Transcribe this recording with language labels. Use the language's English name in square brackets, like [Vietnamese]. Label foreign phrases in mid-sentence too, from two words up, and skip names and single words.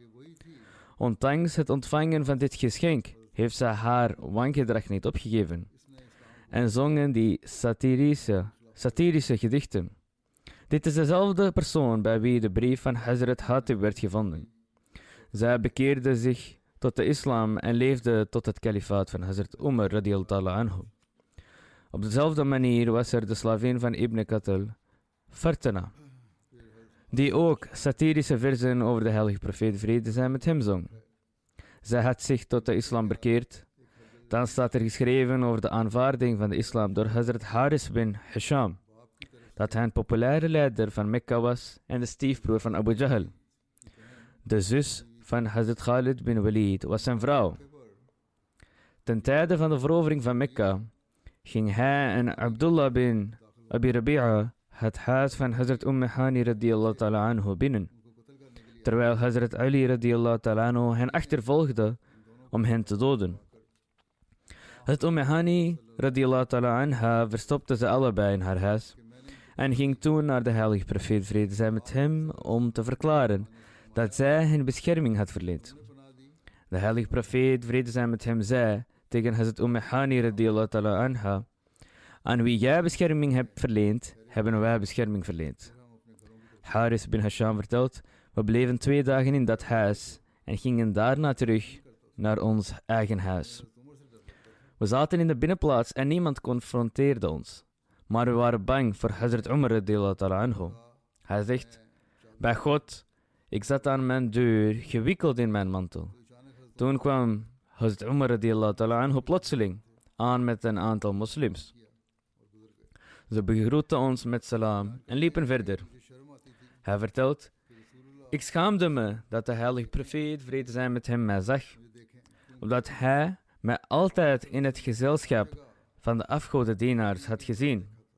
[Dutch] Ondanks het ontvangen van dit geschenk heeft zij haar wangedrag niet opgegeven en zongen die satirische gedichten. Dit is dezelfde persoon bij wie de brief van Hazrat Hatib werd gevonden. Zij bekeerde zich tot de islam en leefde tot het kalifaat van Hazrat Umar [Arabic] رضي الله عنه. [Dutch] Op dezelfde manier was er de slavin van Ibn Kathal, Fartana, die ook satirische verzen over de heilige profeet, vrede zij met hem zong. Zij had zich tot de islam bekeerd. Dan staat er geschreven over de aanvaarding van de islam door Hazrat Haris bin Hisham, dat hij een populaire leider van Mekka was en de stiefbroer van Abu Jahl. De zus van Hazrat Khalid bin Walid was zijn vrouw. Ten tijde van de verovering van Mekka ging hij en Abdullah bin Abi Rabi'a het huis van Hazrat Hani [Arabic] رضي الله تعالى عنه [Dutch] binnen, terwijl Hazrat Ali [Arabic] رضي الله تعالى عنه [Dutch] hen achtervolgde om hen te doden. Hazrat Hani [Arabic] رضي الله تعالى عنها [Dutch] verstopte ze allebei in haar huis en ging toen naar de heilige profeet, vrede zij met hem, om te verklaren dat zij hen bescherming had verleend. De heilige profeet, vrede zij met hem, zei tegen Hazrat Hani [Arabic] رضي الله تعالى عنها, [Dutch] aan wie jij bescherming hebt verleend, hebben wij bescherming verleend. Haris bin Hisham vertelt, we bleven 2 dagen in dat huis en gingen daarna terug naar ons eigen huis. We zaten in de binnenplaats en niemand confronteerde ons. Maar we waren bang voor Hazrat Umar [Arabic] رضي الله تعالى عنه. [Dutch] Hij zegt, bij God, ik zat aan mijn deur, gewikkeld in mijn mantel. Toen kwam Hazrat Umar [Arabic] رضي الله تعالى عنه [Dutch] plotseling aan met een aantal moslims. Ze begroetten ons met salam en liepen verder. Hij vertelt, ik schaamde me dat de heilige profeet, vrede zij met hem, mij zag, omdat hij mij altijd in het gezelschap van de afgodendienaars had gezien.